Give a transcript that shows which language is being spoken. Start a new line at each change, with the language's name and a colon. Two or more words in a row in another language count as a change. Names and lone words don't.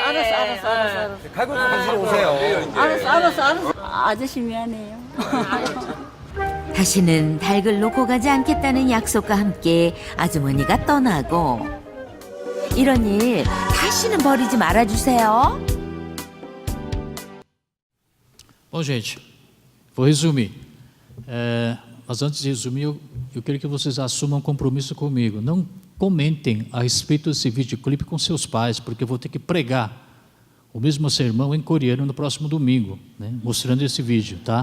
Korean: 알았어. 칼국수 하시러 오세요. 알았어. 아저씨 미안해요. 다시는 닭을 놓고 가지 않겠다는 약속과 함께 아주머니가 떠나고 이런 일 다시는 벌이지 말아주세요.
Portuguese: Bom, gente, vou resumir. Mas antes de resumir, eu quero que vocês assumam um compromisso comigo. Não comentem a respeito desse videoclipe com seus pais, porque eu vou ter que pregar o mesmo sermão em coreano no próximo domingo, né, mostrando esse vídeo, tá?